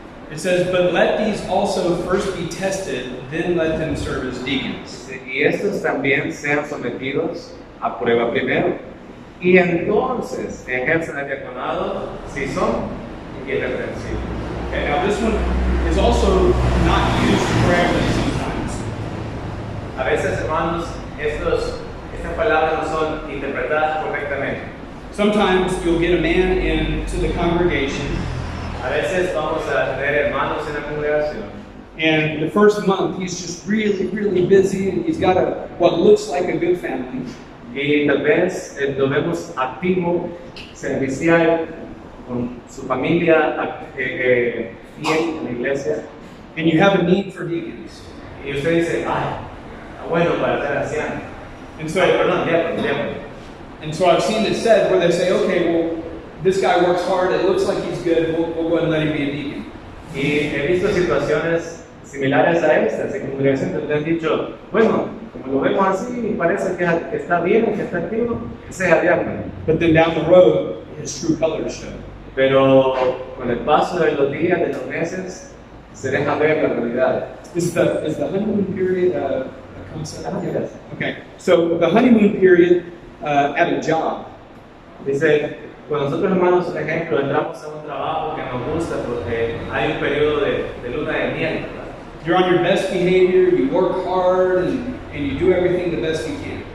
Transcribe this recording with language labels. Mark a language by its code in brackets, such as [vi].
[en] It says, but let these also first be tested, then let them serve as deacons. [es] Y estos también sean sometidos a prueba primero. Y entonces ejercen el diaconado si son irreprensibles. [en] Okay, now this one is also not used correctly sometimes. [es] A veces, hermanos, estas palabras no son interpretadas correctamente. [en] Sometimes you'll get a man into the congregation, [es] A veces vamos a tener hermanos en la congregación [en] and the first month he's just really busy, and he's got what looks like a good family. [es] y tal vez lo vemos activo, servicial, con su familia fiel en la iglesia. [en] And you have a need for deacons. [es] Y usted dice, ay, está bueno para ser anciano. [en] And so, [es] Perdón, diácono. [en] and so I've seen it said where they say, okay, well, this guy works hard, it looks like he's good, we'll go ahead and let him be a deacon. [es] Y he visto situaciones similares a estas en congregaciones donde han dicho, bueno, como lo vemos así, parece que está bien, que está activo, que sea diácono. [en] But then down the road, his true colors show. [es] Pero con el paso de los días, de los meses, se deja ver la realidad. [en] Is the honeymoon period a concept? Yes. Okay, so the honeymoon period at a job. [es] Dice, cuando nosotros hermanos, por ejemplo, entramos a un trabajo que nos gusta porque hay un periodo de luna de miel, ¿verdad? [en] You're on your best behavior, you work hard, and you do everything the best you can.